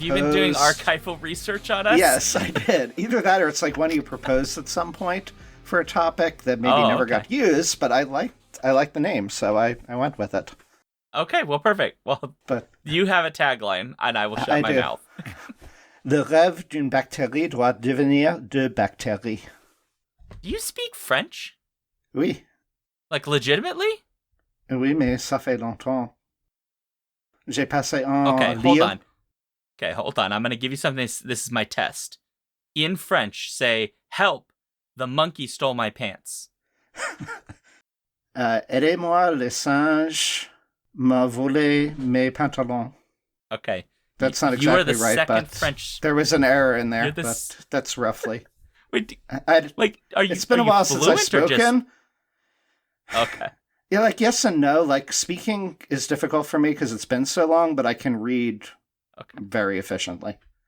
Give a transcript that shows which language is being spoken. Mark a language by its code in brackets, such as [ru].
[en] Have you been doing archival research on us? Yes, I did. Either that or it's like one you proposed at some point for a topic that maybe never got used, but I liked the name, so I went with it. Okay, well, perfect. Well, but you have a tagline, and I will shut my mouth. [fr] Le rêve d'une bactérie doit devenir deux bactéries. [en] Do you speak French? [fr] Oui. [en] Like, legitimately? [fr] Oui, mais ça fait longtemps. J'ai passé en [en] Okay, hold on. I'm going to give you something. This is my test. In French, say, help, the monkey stole my pants. [fr] Aidez-moi, les singes m'a volé mes pantalons. [en] Okay. That's not exactly right, but French... there was an error in there, but that's roughly. Wait, are you? It's been a while since I've spoken. Okay. Yeah, like yes and no. Like speaking is difficult for me because it's been so long, but I can read very efficiently.